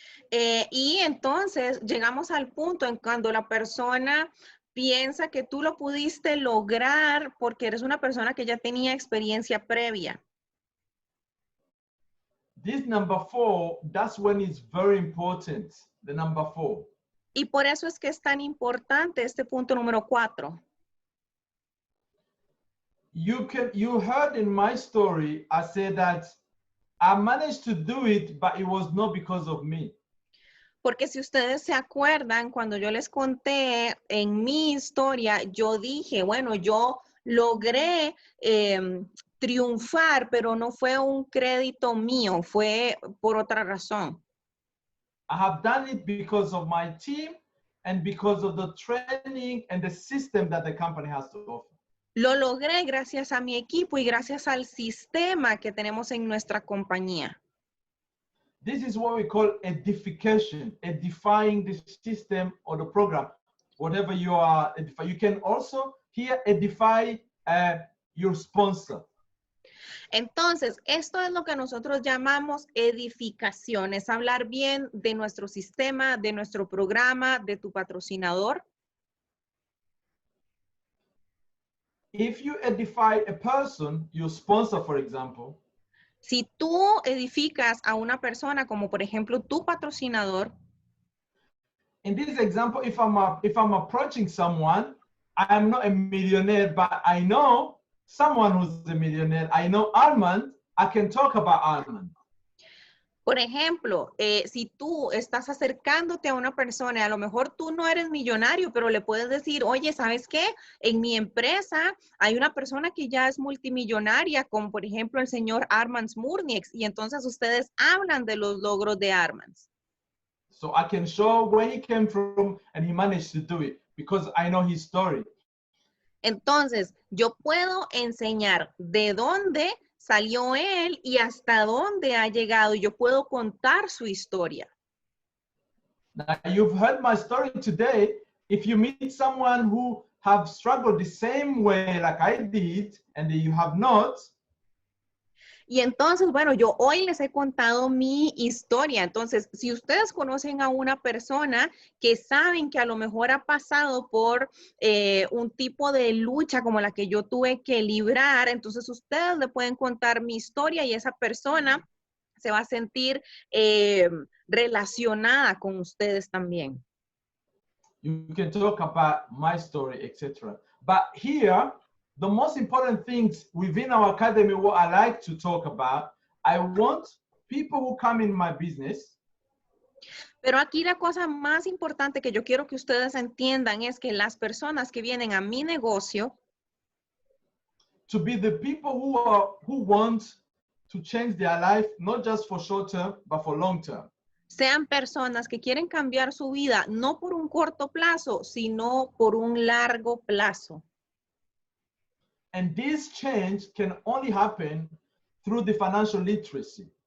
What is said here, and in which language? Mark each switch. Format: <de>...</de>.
<es>Y entonces llegamos al punto en cuando la persona piensa que tú lo pudiste lograr porque eres una persona que ya tenía experiencia previa.</es> <en>This number 4, that's when it's very important, the number 4.</en> <es>Y por eso es que es tan importante este punto número 4.</es> <en>You heard in my story, I said that I managed to do it, but it was not because of me.</en> <es>Porque si ustedes se acuerdan, cuando yo les conté en mi historia, yo dije, bueno, yo logré triunfar, pero no fue un crédito mío, fue por otra razón.</es> <en>I have done it because of my team and because of the training and the system that the company has to offer.</en> <es>Lo logré gracias a mi equipo y gracias al sistema que tenemos en nuestra compañía.</es> <en>This is what we call edification, edifying the system or the program, whatever you are edifying. You can also here edify your sponsor.</en> <es>Entonces, esto es lo que nosotros llamamos edificación, es hablar bien de nuestro sistema, de nuestro programa, de tu patrocinador.</es> <en>If you edify a person, your sponsor, for example,</en> <es>si tú edificas a una persona, como por ejemplo tu patrocinador,</es> <en>in this example, if I'm approaching someone, I am not a millionaire, but I know someone who's a millionaire. I know Armand. I can talk about Armand.</en> <es>Por ejemplo, si tú estás acercándote a una persona, a lo mejor tú no eres millonario, pero le puedes decir, oye, ¿sabes qué? En mi empresa hay una persona que ya es multimillonaria, como por ejemplo el señor Armand Smurnieks, y entonces ustedes hablan de los logros de Armand.</es> <en>So I can show where he came from and he managed to do it because I know his story.</en> <es>Entonces, yo puedo enseñar de dónde salió él y hasta dónde ha llegado. Yo puedo contar su historia.</es> <en>Now, you've heard my story today. If you meet someone who have struggled the same way like I did and you have not.</en> <es>Y entonces, bueno, yo hoy les he contado mi historia. Entonces, si ustedes conocen a una persona que saben que a lo mejor ha pasado por un tipo de lucha como la que yo tuve que librar, entonces ustedes le pueden contar mi historia y esa persona se va a sentir relacionada con ustedes también.</es> <en>You can talk about my story, etc. But here, the most important things within our academy, what I like to talk about, I want people who come in my business.</en> <es>Pero aquí la cosa más importante que yo quiero que ustedes entiendan es que las personas que vienen a mi negocio</es> <en>to be the people who want to change their life, not just for short term, but for long term.</en> <es>sean personas que quieren cambiar su vida no por un corto plazo, sino por un largo plazo.</es> <en>And this change can only happen through the financial literacy.</en>